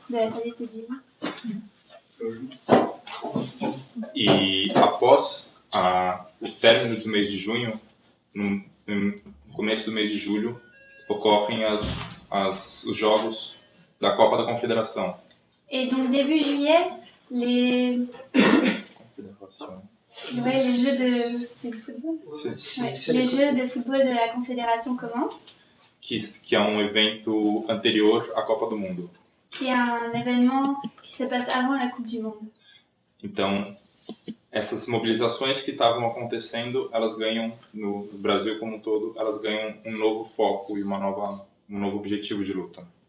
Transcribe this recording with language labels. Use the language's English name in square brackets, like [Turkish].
[French] de la qualité de vie. [Portuguese] E após o término do mês de junho, no começo do mês de julho, ocorrem os jogos da Copa da Confederação. [French] Et donc début juillet, les jeux de... C'est le football? Ouais, les jeux de football de la Confédération commencent. [Portuguese] Que é evento anterior à Copa do Mundo. [French] qui est un événement qui se passe avant la Coupe du Monde. [Portuguese] Então, essas mobilizações que estavam acontecendo, elas ganham, no Brasil como um todo, elas ganham um novo foco e um novo objetivo de luta.